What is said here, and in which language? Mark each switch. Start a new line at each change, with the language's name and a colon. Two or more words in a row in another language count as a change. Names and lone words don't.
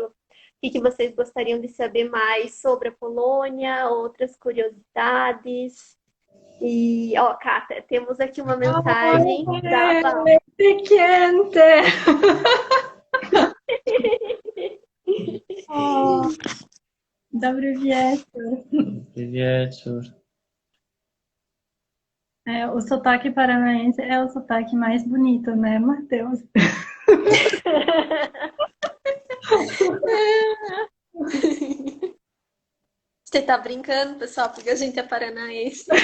Portuguese: O que vocês gostariam de saber mais sobre a Polônia, outras curiosidades. E, ó, Kátia, temos aqui uma mensagem da Val. Quente! O,
Polish: dobry wieczór. Dobry wieczór.
Portuguese: O sotaque paranaense é o sotaque mais bonito, né, Matheus? Você tá brincando, pessoal, porque a gente é paranaense.